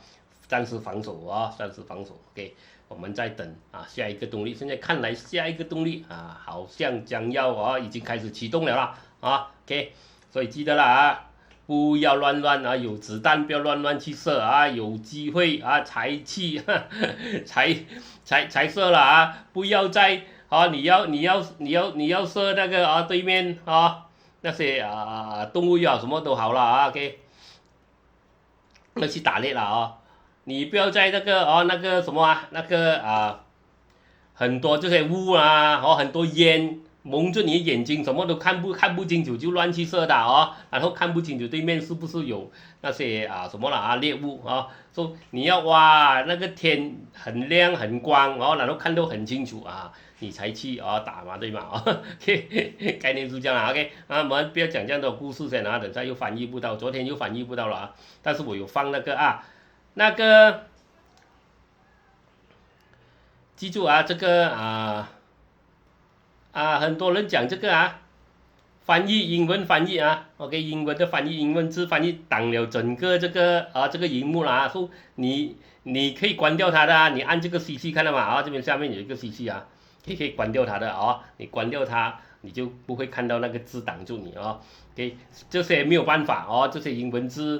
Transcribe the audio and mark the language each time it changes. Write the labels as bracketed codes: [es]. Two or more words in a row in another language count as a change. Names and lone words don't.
[zh] 暫時防守啊，暫時防守 ，OK， 我們在等下一個動力。現在看來下一個動力好像將要已經開始啟動了啦，OK， 所以記得了不要亂有子彈不要亂去射有機會才去才射了不要再你要射那個對面那些動物什麼都好了OK， 要去打獵了你不要在那個什麼很多這些霧很多煙蒙着你的眼睛，什麼都看不清楚就亂去射的然後看不清楚對面是不是有那些什麼獵物說你要那個天很亮很光然後看得很清楚你才去打嘛對嗎 ？OK，概念是這樣啦 OK， 我們不要講這樣的故事先等下又翻譯不到，昨天又翻譯不到了但是我有放那個記住這個很多人講這個翻譯英文翻譯OK， 英文的翻譯英文字翻譯擋了整個這個螢幕啦，說你可以關掉它的你按這個 CC 看到嗎這邊下面有一個 CC 可以關掉它的你關掉它你就不會看到那個字擋住你OK， 這些沒有辦法這些英文字。